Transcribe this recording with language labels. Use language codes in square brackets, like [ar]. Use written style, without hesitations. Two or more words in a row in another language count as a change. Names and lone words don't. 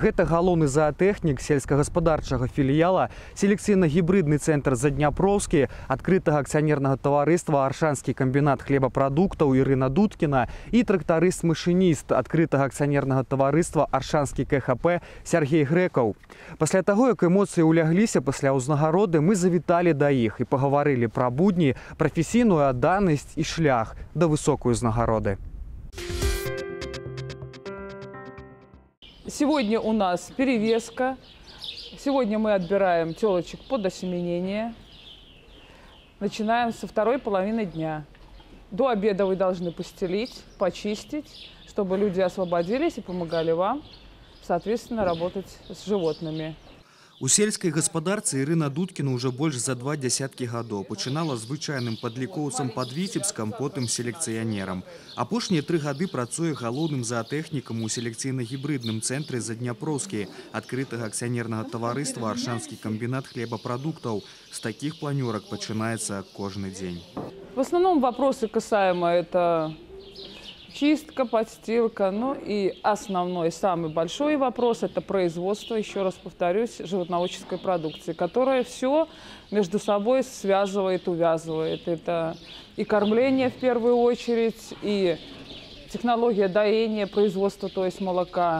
[be] Гэта галоўны заатэхнік сельскагаспадарчага філіяла, селекцыйна-гібридны цэнтр Задняпроўскі, адкрытага акцыянернага таварыства Аршанскі камбінат хлебапрадуктаў Ірына Дудкіна і трактарыст-машыніст адкрытага акцыянернага таварыства Аршанскі КХП Сяргей Грэкаў. Пасля таго, як эмоцыі ўлягліся пасля ўзнагароды, мы завіталі да іх і пагаварылі пра будні, прафесійную адданасць і шлях да высокай узнагароды. [ru] Сегодня у нас перевеска. Сегодня мы отбираем телочек под осеменение. Начинаем со второй половины дня. До обеда вы должны постелить, почистить, чтобы люди освободились и помогали вам, соответственно, работать с животными. [be] У сельскай гаспадарцы Ірына Дудкіна ўжо больш за 2 дзясяткі гадоў. Пачынала звычайным падлікоўцам пад Віцебскам, потым селекцыянерам. Апошнія 3 гады працуе галоўным заатэхнікам у селекцыйна-гібридным цэнтры Задняпроўскі, адкрытага акцыянернага таварыства Аршанскі камбінат хлебапрадуктаў. З такіх планёрак пачынаецца кожны дзень. [ru] В основном вопросы касаемо это чистка, подстилка. Ну и основной, самый большой вопрос – это производство, еще раз повторюсь, животноводческой продукции, которая все между собой связывает, увязывает. Это и кормление в первую очередь, и технология доения, производства, то есть молока.